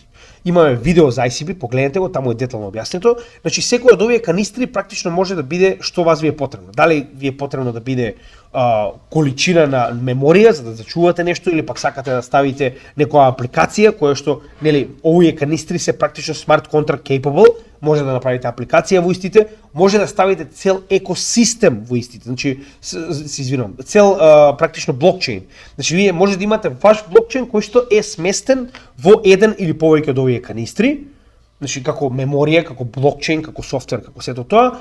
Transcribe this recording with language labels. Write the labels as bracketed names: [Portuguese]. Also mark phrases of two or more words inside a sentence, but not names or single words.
[Macedonian] Имаме видео за ICP, погледнете го, таму е детално објаснето. Значи секој од овие канистри практично може да биде што вас ви е потребно. Дали ви е потребно да биде количина на меморија за да зачувате нешто или пак сакате да ставите некоја апликација која што нели овие канистри се практично [English] smart contract capable, [Macedonian] може да направите апликација во истите, може да ставите цел екосистем во истите. Значи се извинувам, цел практично блокчейн. Значи вие може да имате ваш блокчейн кој што е сместен во еден или повеќе од овие канистри, значи како меморија, како блокчейн, како софтвер, како сето тоа.